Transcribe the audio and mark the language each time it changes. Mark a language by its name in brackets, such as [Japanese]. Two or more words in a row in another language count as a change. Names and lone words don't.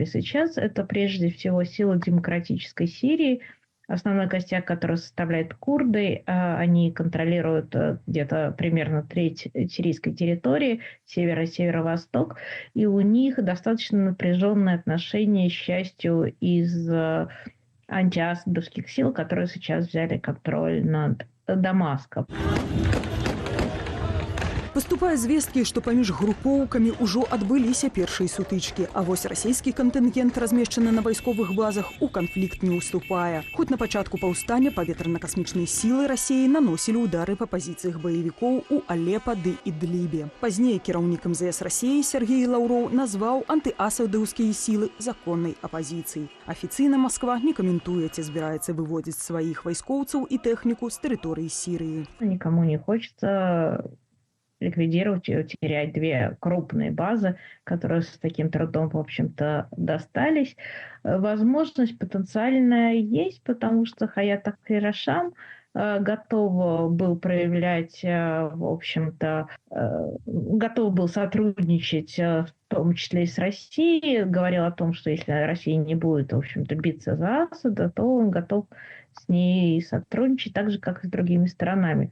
[Russian] Сейчас это прежде всего силы демократической Сирии, основной костяк, который составляет курды. Они контролируют где-то примерно треть сирийской территории, север и северо-восток. И у них достаточно напряженные отношения, к счастью, из антиасадовских сил, которые сейчас взяли контроль над Дамаском. [Belarusian] Паступае звесткі, што паміж групоўкамі ўжо адбыліся першыя сутычкі, а вось расійскі кантынгент, размешчаны на вайсковых базах, у канфлікт не ўступае. Хоць на пачатку паўстання паветрана-касмічныя сілы Расіі наносілі ўдары па пазіцыях баевікоў у Алепа ды Ідлібе. Пазней кіраўнік МЗС Расіі Сергей Лаўроў назваў антыасадаўскія сілы законнай апазіцыяй. Афіцыйна Масква не каментуе, ці збіраецца выводзіць сваіх вайскоўцаў і тэхніку з тэрыторыі Сірыі. [Russian] Никому не хочется ликвидировать и терять 2 крупные базы, которые с таким трудом, в общем-то, достались. Возможность потенциальная есть, потому что Хаят Ахир Ашам готов был проявлять, в общем-то, готов был сотрудничать, в том числе и с Россией, говорил о том, что если Россия не будет, в общем-то, биться за Асада, то он готов с ней сотрудничать так же, как и с другими сторонами.